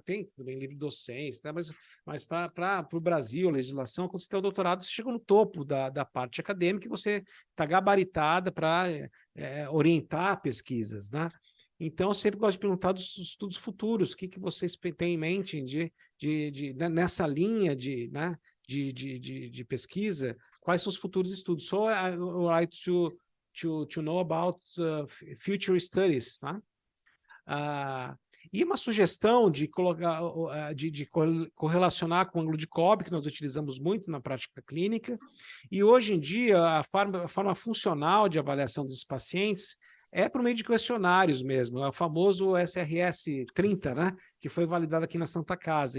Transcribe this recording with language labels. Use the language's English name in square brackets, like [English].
[Portuguese] Tem também livre docência, tá? Mas para o Brasil, a legislação, quando você tem o doutorado, você chega no topo da parte acadêmica e você está gabaritada para orientar pesquisas, né? Então, eu sempre gosto de perguntar dos estudos futuros, o que vocês têm em mente nessa linha né, de pesquisa, quais são os futuros estudos? [English] So, I would like to know about future studies, tá? [Portuguese] E uma sugestão de colocar, de correlacionar com o ângulo de Cobb, que nós utilizamos muito na prática clínica, e hoje em dia a forma funcional de avaliação desses pacientes é por meio de questionários mesmo, é o famoso SRS 30, né, que foi validado aqui na Santa Casa.